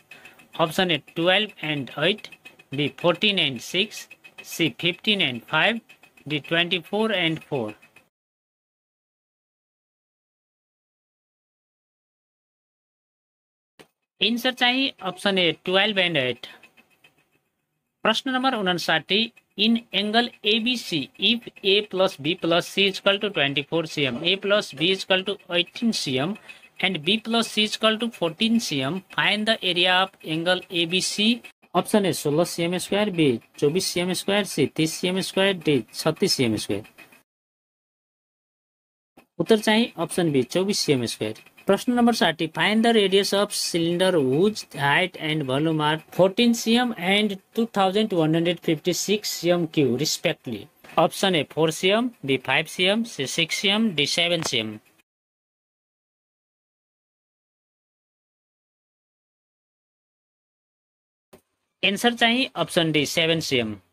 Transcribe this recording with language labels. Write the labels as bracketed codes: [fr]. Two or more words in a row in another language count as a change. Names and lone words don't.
[en] option A 12 and 8, B 14 and 6, C 15 and 5, D 24 and 4. answer चाहिँ option A 12 and 8। [ne] प्रश्न नम्बर 59, [en] in angle ABC if A plus B plus C is equal to 24 cm, A plus B is equal to 18 cm and B plus C is equal to 14 cm, find the area of angle ABC। option A 16 cm square, B 24 cm square, C 30 cm square, D 36 cm square. [ne] उत्तर चाहिँ [en] option B 24 cm square. [ne] प्रश्न नम्बर [en] 60, find the radius of cylinder whose height and volume are 14 cm and 2156 cm cube respectively. option A 4 cm, B 5 cm, C 6 cm, D 7 cm. answer चाहिँ option D 7 cm।